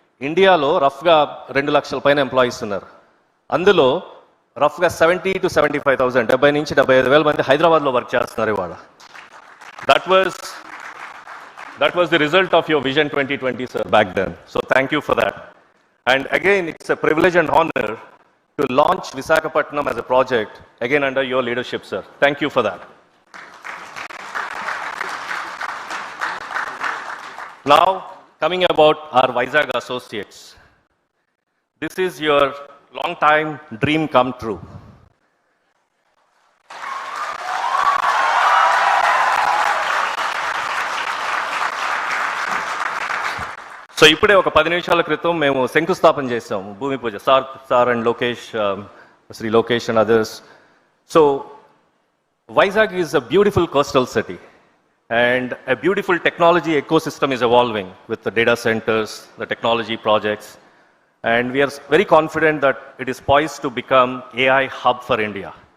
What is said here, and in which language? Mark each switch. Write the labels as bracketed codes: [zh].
[te] ఇండియాలో రఫ్గా 2 లక్షల పైన ఎంప్లాయీస్ ఉన్నారు. అందులో రఫ్గా 70 to 75,000, 70 నుంచి 75,000 మంది హైదరాబాద్లో వర్క్ చేస్తున్నారు ఇవాళ. [en] That was the result of your vision 2020 sir back then. So thank you for that. And again it's a privilege and honour to launch Visakhapatnam as a project, again under your leadership, sir. Thank you for that. Now, coming about our Vizag associates. This is your long time dream come true. [te] So ఇప్పుడే ఒక 10 నిమిషాల క్రితం మేము శంకుస్థాపన చేసాం, భూమి పూజ. [en] Sir and Lokesh, Shri Lokesh and others. So Vizag is a beautiful coastal city and a beautiful technology ecosystem is evolving with the data centers, the technology projects, and we are very confident that it is poised to become AI hub for India.